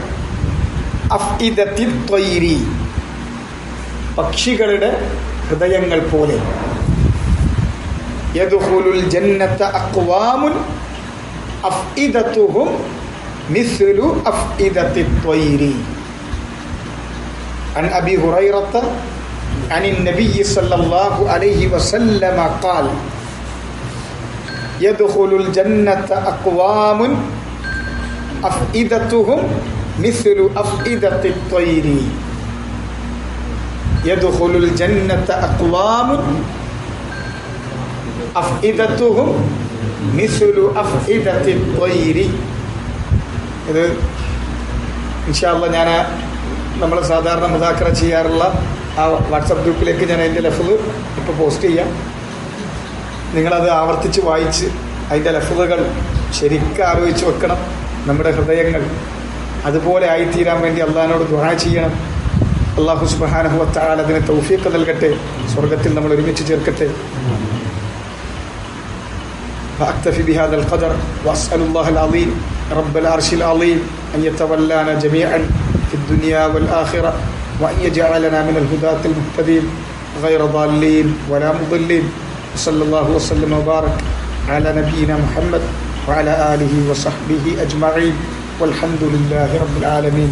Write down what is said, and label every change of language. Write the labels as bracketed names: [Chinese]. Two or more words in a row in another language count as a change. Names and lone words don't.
[Arabic] أفئدة الطير [Malayalam] പക്ഷികളുടെ ഹൃദയങ്ങൾ പോലെ. [Arabic] يدخل الجنة أقوام أفئدتهم مثل أفئدة الطير. عن أبي هريرة عن النبي صلى الله عليه وسلم قال يدخل الجنة أقوام أفئدتهم مثل أفئدة الطير. يدخل الجنة أقوام أفئدتهم مثل أفئدة الطير. [Malayalam] ഇത് [Arabic] إن شاء الله [Malayalam] ഞാൻ നമ്മൾ സാധാരണ മുദാക്കറ ചെയ്യാറുള്ള ആ വാട്സപ്പ് ഗ്രൂപ്പിലേക്ക് ഞാൻ അതിൻ്റെ ലഫ്ള് ഇപ്പോൾ പോസ്റ്റ് ചെയ്യാം. നിങ്ങളത് ആവർത്തിച്ച് വായിച്ച് അതിൻ്റെ ലഫ്ളുകൾ ശരിക്കും ആലോചിച്ച് വെക്കണം. നമ്മുടെ ഹൃദയങ്ങൾ അതുപോലെ ആയിത്തീരാൻ വേണ്ടി അള്ളാഹിനോട് ദുആ ചെയ്യണം. [Arabic] الله سبحانه وتعالى [Malayalam] അതിന് തൗഫീഖ് നൽകട്ടെ, സ്വർഗ്ഗത്തിൽ നമ്മൾ ഒരുമിച്ച് ചേർക്കട്ടെ. [Arabic] فأكتفي بهذا القدر وأسأل الله العظيم رب العرش العظيم أن يتولانا جميعا في الدنيا والآخرة، وأن يجعلنا من الهداة المهتدين غير ضالين ولا مضلين. صلى الله وسلم وبارك على نبينا محمد وعلى آله وصحبه أجمعين، والحمد لله رب العالمين.